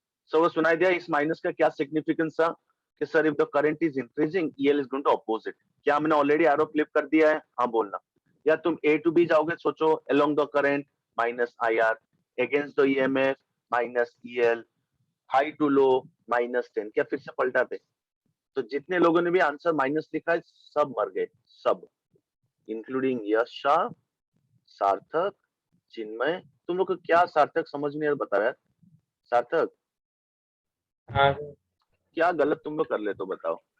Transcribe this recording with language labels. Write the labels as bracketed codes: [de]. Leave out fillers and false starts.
[hi] सो सुनाई दिया इस माइनस का क्या सिग्निफिकेंस था कि sir [en] If the current is increasing EL is going to opposite. [hi] क्या मैंने ऑलरेडी एरो फ्लिप कर दिया है? हाँ बोलना। या तुम A to B जाओगे, सोचो along the current -IR, against the EMF -EL, high to low -10। क्या फिर से पलटा दे? तो जितने लोगों ने भी आंसर माइनस लिखा है सब मर गए, सब, इंक्लूडिंग यश शाह, सार्थक, चिन्मय। तुम लोग को क्या सार्थक समझ नहीं आ रहा, बताओ यार सार्थक, हाँ क्या गलत तुम लोग कर ले तो बताओ।